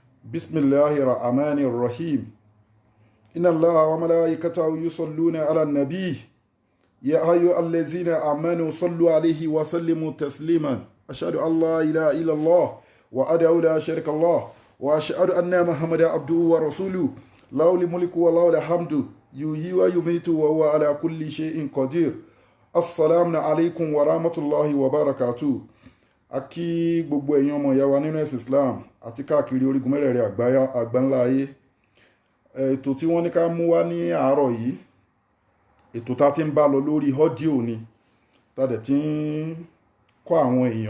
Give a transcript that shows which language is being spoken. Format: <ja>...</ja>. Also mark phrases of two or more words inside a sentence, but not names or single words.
<ar>بسم الله الرحمن الرحيم إن الله وملائكته يصلون على النبي يا أيها الذين آمنوا صلوا عليه وسلموا تسليما أشهد أن لا إله إلا الله وأدعو لا شريك الله وأشهد أن محمدا عبده ورسوله له الملك وله الحمد يحيي ويميت وهو على كل شيء قدير السلام عليكم ورحمة الله وبركاته.</ar> <yo>A kí gbogbo ẹ̀yin ọmọ ìyá wa nínú ẹ̀sìn Islam àti káàkiri orígun mẹ́rẹ̀ẹ̀rin àgbáńlá ayé. Ètò tí wọ́n ní ká mú wá ní àárọ̀ yìí, ètò tá ti ń bá lọ lórí ọ́díò ni, tá dẹ̀ ti ń kọ́ àwọn èèyàn.</yo>